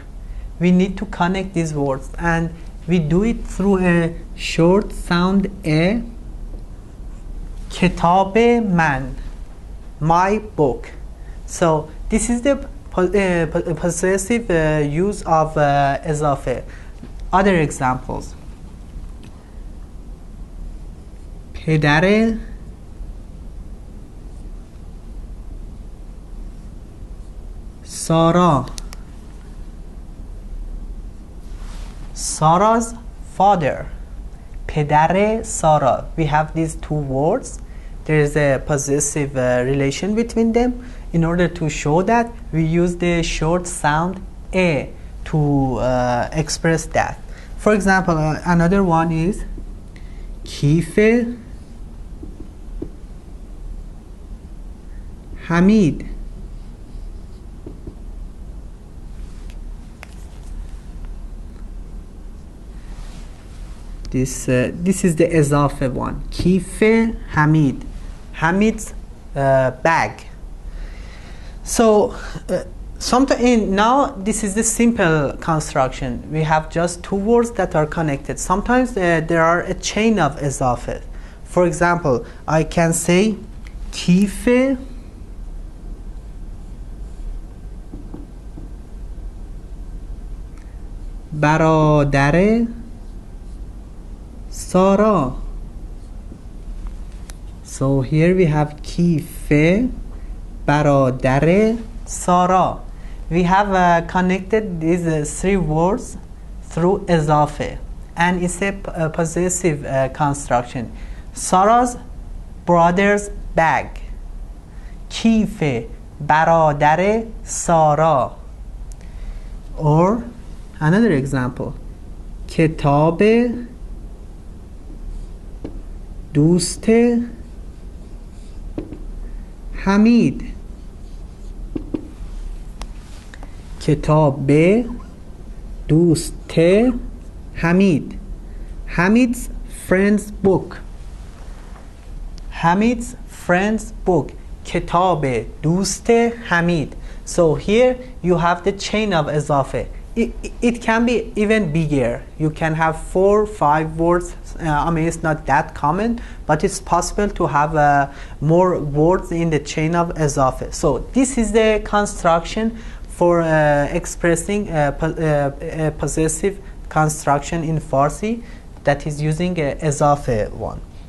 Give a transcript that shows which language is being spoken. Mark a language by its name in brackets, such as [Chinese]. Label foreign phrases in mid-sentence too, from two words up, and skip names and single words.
[English] We need to connect these words, and we do it through a short sound a. [Persian] کتاب من, [English] my book. So this is the possessive use of اضافه. Other examples: [Persian] پدر سارا, [English] Sarah's father. [Persian] پدر سارا. [English] We have these two words. There is a possessive relation between them. In order to show that, we use the short sound a to express that. For example, another one is [Persian] کیف حمید. [English] This is the اضافه one. [Persian] کیف حمید. [English] Hamid's bag. So now this is the simple construction. We have just two words that are connected. Sometimes there are a chain of اضافه. For example, I can say [Persian] کیف برادر سارا. [English] So here we have [Persian] کیف برادر سارا. [English] We have connected these three words through اضافه, and it's a possessive construction. Sarah's brother's bag. [Persian] کیف برادر سارا. [English] Or another example: [Persian] کتاب دوست حمید. کتاب دوست حمید. [English] Hamid's friend's book. Hamid's friend's book. [Persian] کتاب دوست حمید. [English] So here you have the chain of اضافه. It can be even bigger. You can have 4 or 5 words. I mean, it's not that common, but it's possible to have more words in the chain of اضافه. So this is the construction for expressing a possessive construction in Farsi that is using اضافه one.